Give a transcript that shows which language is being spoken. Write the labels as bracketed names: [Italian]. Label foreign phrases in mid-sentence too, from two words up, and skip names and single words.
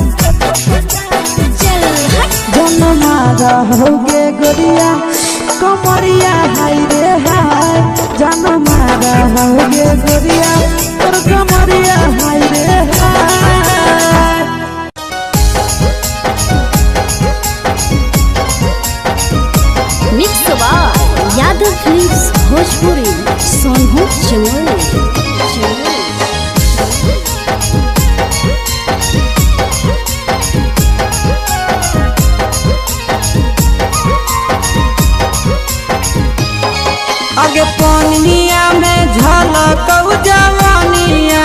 [Angika] जन मारा होगे गोरिया कमरिया हाय रे हाय जन मारा होगे गोरिया तोर कमरिया हाय रे हाय [English] mix by [Angika] यादव फिल्म्स भोजपुरी सोनू चमोली आगे पानिया में झलक जवानिया